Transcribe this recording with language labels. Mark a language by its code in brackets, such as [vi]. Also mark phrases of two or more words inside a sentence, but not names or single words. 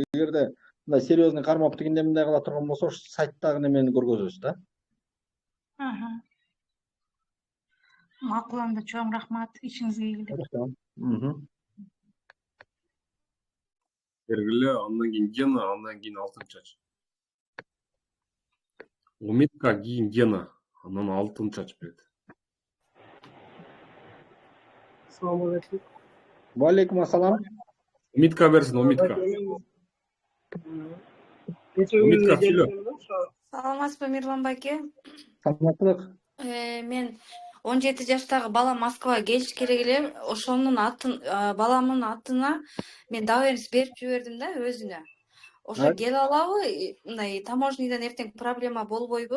[ky] Эгерде мындай серьезный кармап тигиндей мындай кыла турган болсо, ошо сайттагы немени көргөзөсүз да. Макуланды, чоң рахмат, ишиңизге келдик. Хорошо. Бергиле, андан кийин Гена, андан кийин Алтын чач. Умитка кийин Гена, анан Алтын чач берет. [ar] السلام عليكم. وعليكم السلام. [ky] Умитка берсин, Умитка. [uz] Necha Umidka, kunga söyle. keldim o'sha [ky] Саламатсызбы, Мирлан байке? Саламаттык. Мен 17 жаштагы балам Москвага келиш керек эле. Ошонун атын, баламдын атына мен доверенность берип жибердим да өзүнө. Ошо келе алабы? Мындай таможнийден эртең проблема болбойбу?